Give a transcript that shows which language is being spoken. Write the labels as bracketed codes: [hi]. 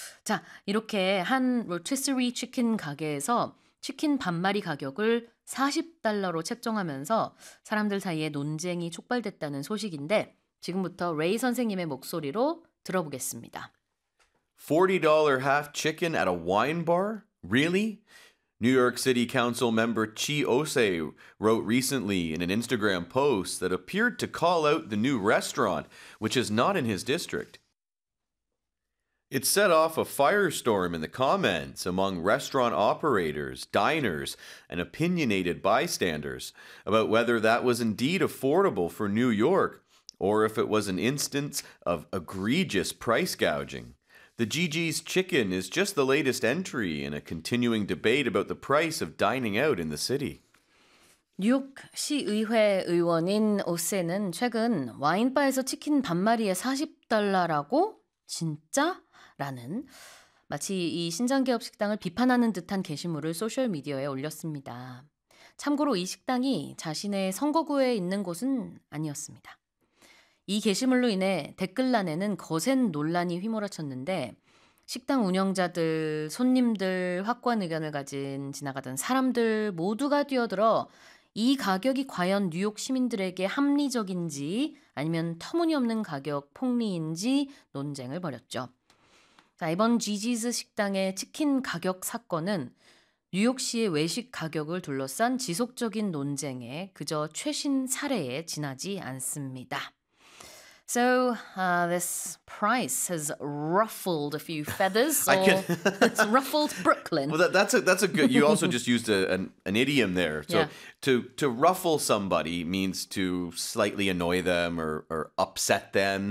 [ko] 자, 이렇게 한 로티스리 치킨 가게에서 치킨 반마리 가격을 $40로 책정하면서 사람들 사이에 논쟁이 촉발됐다는 소식인데 지금부터 레이 선생님의 목소리로 들어보겠습니다. [en] $40 half chicken at a wine bar? Really? New York City Council member Chi Osei wrote recently in an Instagram post that appeared to call out the new restaurant, which is not in his district. It set off a firestorm in the comments among restaurant operators, diners, and opinionated bystanders about whether that was indeed affordable for New York or if it was an instance of egregious price gouging. The Gigi's Chicken is just the latest entry in a continuing debate about the price of dining out in the city. [ko] 뉴욕 시의회 의원인 오세는 최근 와인바에서 치킨 반마리에 $40라고? 진짜? 라는 마치 이 신장개업 식당을 비판하는 듯한 게시물을 소셜미디어에 올렸습니다. 참고로 이 식당이 자신의 선거구에 있는 곳은 아니었습니다. 이 게시물로 인해 댓글란에는 거센 논란이 휘몰아쳤는데 식당 운영자들, 손님들, 확고한 의견을 가진 지나가던 사람들 모두가 뛰어들어 이 가격이 과연 뉴욕 시민들에게 합리적인지 아니면 터무니없는 가격 폭리인지 논쟁을 벌였죠. 자, 이번 지지즈 식당의 치킨 가격 사건은 뉴욕시의 외식 가격을 둘러싼 지속적인 논쟁의 그저 최신 사례에 지나지 않습니다. [en] So, this price has ruffled a few feathers, I can or it's ruffled Brooklyn. Well, that's a good. You also just used an idiom there. So Yeah. to ruffle somebody means to slightly annoy them or upset them,